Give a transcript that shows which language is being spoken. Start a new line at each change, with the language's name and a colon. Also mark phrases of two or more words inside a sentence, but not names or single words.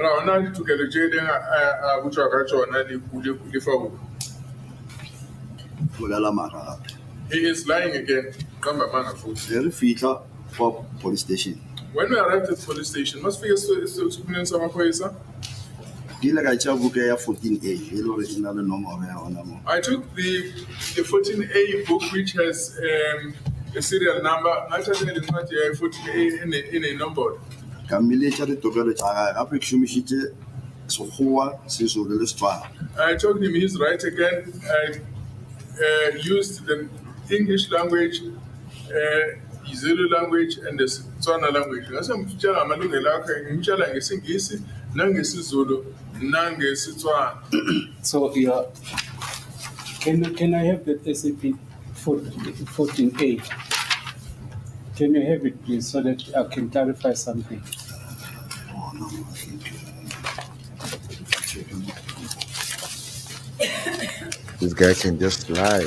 English: He is lying again. Police station. When we arrived at the police station, must we explain some of
Northern Sotho: ke ile ka tšea buka ya 14A e le gore e na le nomoro ya ona mo.
English: I took the 14A book, which has a serial number. I just had not 14A in a number.
Northern Sotho: Ka mmeletša ditokelo tša gae gape ke šomišitše Sekgowa, Sezulu le Setswana.
English: I told him he's right again. I used the English language, Zulu language, and the Tswana language.
Zulu: Ngasemtshela amalungelo akhe, ngimtshela ngesingisi, nangesizulu, nangesitswana.
English: So yeah, can I have the SAP 14A? Can you have it, please, so that I can clarify something? Oh, no, I think. This guy can just lie.